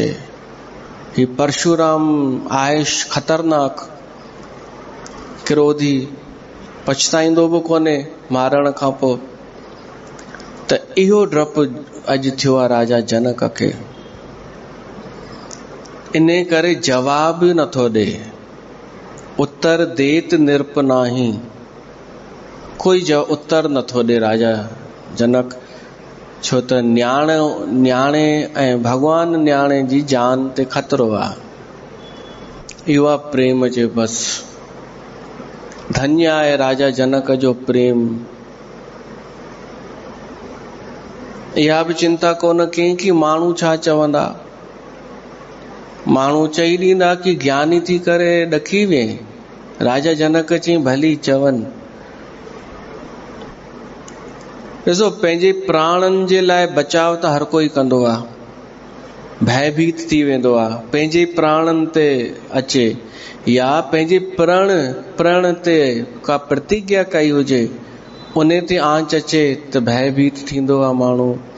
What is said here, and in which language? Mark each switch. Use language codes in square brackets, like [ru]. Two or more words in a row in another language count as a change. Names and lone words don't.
[sd] ही परशुराम आहे ख़तरनाक, क्रोधी, पछताईंदो बि कोन्हे मारण खां पोइ। त इहो डपु अॼु थियो आहे राजा जनक खे। इन करे जवाब नथो ॾे। [awa] उत्तर देत निरप नाही। [sd] कोई उत्तर नथो ॾे राजा जनक, छो त न्याणे ऐं भॻवान न्याणे जी जान ते ख़तरो आहे। इहो आहे प्रेम जे बस। धन्य आहे राजा जनक जो प्रेम। इहा बि चिंता कोन कई कि माण्हू छा चवंदा। माण्हू चई ॾींदा कि ज्ञानी थी करे ॾकी वे। राजा जनक चई भली चवनि। ॾिसो, पंहिंजे प्राणनि जे लाइ बचाव त हर कोई कंदो आहे, भयभीत थी वेंदो आहे। पंहिंजे प्राणनि ते अचे या पंहिंजे प्रण ते का प्रतिज्ञा कई हुजे, उन ते आंच अचे त भयभीत थींदो आहे माण्हू।